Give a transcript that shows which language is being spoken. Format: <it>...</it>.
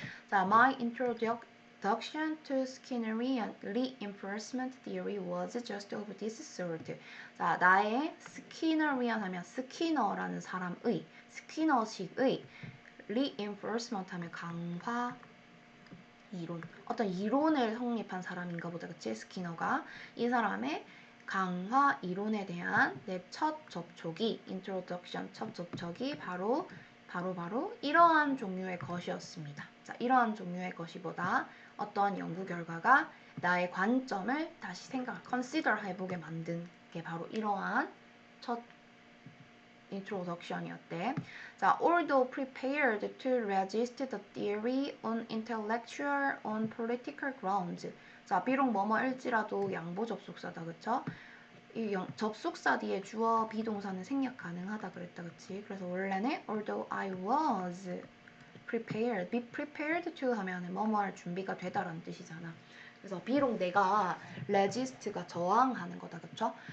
<en>자, my introduction to Skinnerian reinforcement theory was just of this sort.</en> <ko>자, 나의 Skinnerian 하면 스키너라는 사람의, 스키너식의 reinforcement 하면 강화, 이론. 어떤 이론을 성립한 사람인가 보다. 그치? 스키너가. 이 사람의 강화 이론에 대한 내 첫 접촉이 introduction 첫 접촉이 바로 이러한 종류의 것이었습니다. 자, 이러한 종류의 것이보다 어떠한 연구 결과가 나의 관점을 다시 consider 해보게 만든 게 바로 이러한 첫 introduction이었대.</ko> <en>자, although prepared to resist the theory on intellectual on political grounds.</en> <ko>자, 비록 뭐뭐일지라도 양보 접속사다, 그쵸? 이 접속사 뒤에 주어 비동사는 생략 가능하다 그랬다, 그치? 그래서 원래는</ko> <en>although I was prepared,</en> <ko>be prepared to 하면은 뭐뭐 할 준비가 되다라는 뜻이잖아. 그래서 비록 내가 resist가 저항하는 거다, 그쵸?</ko>